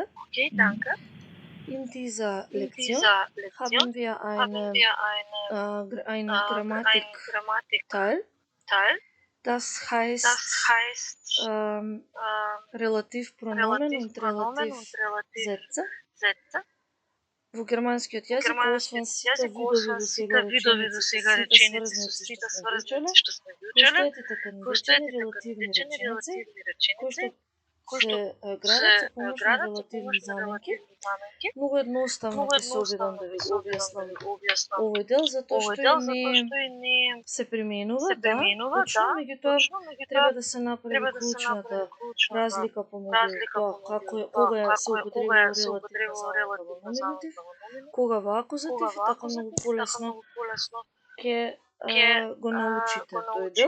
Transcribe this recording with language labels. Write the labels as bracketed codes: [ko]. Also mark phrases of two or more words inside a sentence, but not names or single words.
[de] In dieser Lektion haben wir einen Grammatikteil. Das heißt Relativpronomen und Relativsätze. [mk] Во германскиот јазик, освен сите видови до сега реченици, сите сврзници што сме ги учеле, постојат и релативни реченици, кои што се градат со помош на релативни заменки. Многу едноставно ќе се обидам да ви го објаснам овој дел, затоа што и не се применува, точно, меѓутоа треба да се направи клучната разлика помеѓу тоа кога се употребува релативна заменка во номинатив, кога во акузатив, и така многу полесно ќе го научите тој дел.